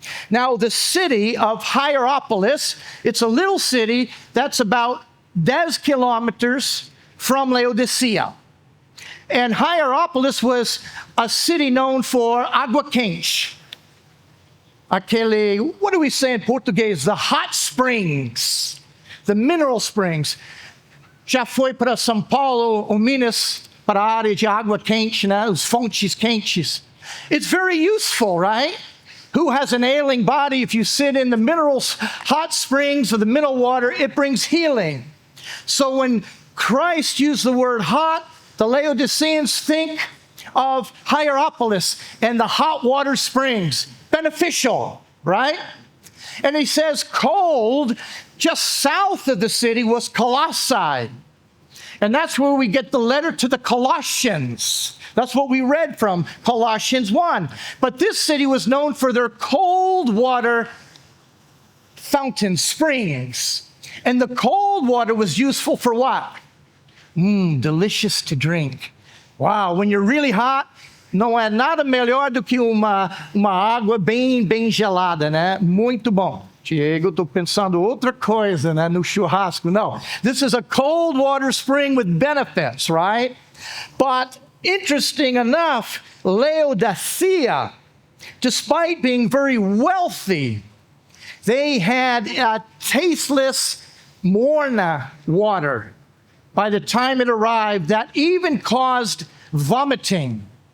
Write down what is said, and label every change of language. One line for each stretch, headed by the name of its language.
English: Now, the city of Hierapolis, it's a little city that's about 10 kilometers from Laodicea. And Hierapolis was a city known for
Portuguese: água quente.
English: Aquele, what do we say in Portuguese? The hot springs, the mineral springs.
Portuguese: Já foi para São Paulo ou Minas para a área de água quente, né? Os fontes quentes.
English: It's very useful, right? Who has an ailing body? If you sit in the hot springs of the mineral water, it brings healing. So when Christ used the word hot, the Laodiceans think of Hierapolis and the hot water springs. Beneficial, right? And he says cold, just south of the city, was Colossae. And that's where we get the letter to the Colossians. That's what we read from Colossians 1. But this city was known for their cold water fountain springs. And the cold water was useful for what? Delicious to drink. Wow, when you're really hot,
Portuguese: não é nada melhor do que uma água bem gelada, né? Muito bom. Diego, estou pensando outra coisa, né? No churrasco.
English: No, this is a cold water spring with benefits, right? But interesting enough, Laodicea, despite being very wealthy, they had tasteless morna water by the time it arrived that even caused vomiting.